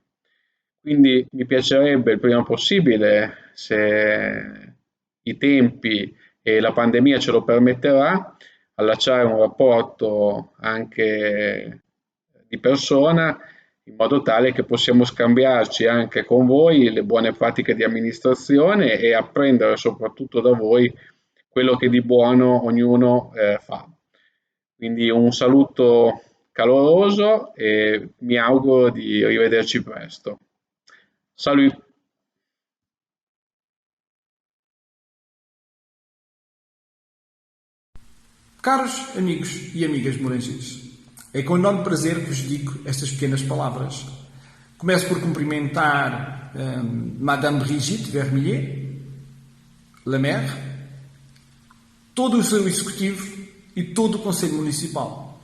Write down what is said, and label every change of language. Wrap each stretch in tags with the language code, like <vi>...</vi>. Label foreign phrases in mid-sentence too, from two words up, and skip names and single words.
<it>Quindi mi piacerebbe il prima possibile, se i tempi e la pandemia ce lo permetterà, allacciare un rapporto anche di persona, in modo tale che possiamo scambiarci anche con voi le buone pratiche di amministrazione e apprendere soprattutto da voi quello che di buono ognuno fa. Quindi un saluto caloroso e mi auguro di rivederci presto. Salut!</it> <pt>Caros amigos e amigas moranginos, é com enorme prazer que vos digo estas pequenas palavras. Começo por cumprimentar Madame Brigitte Vermillier,</pt> <fr>la maire,</fr> <pt>todo o seu executivo e todo o Conselho Municipal.</pt>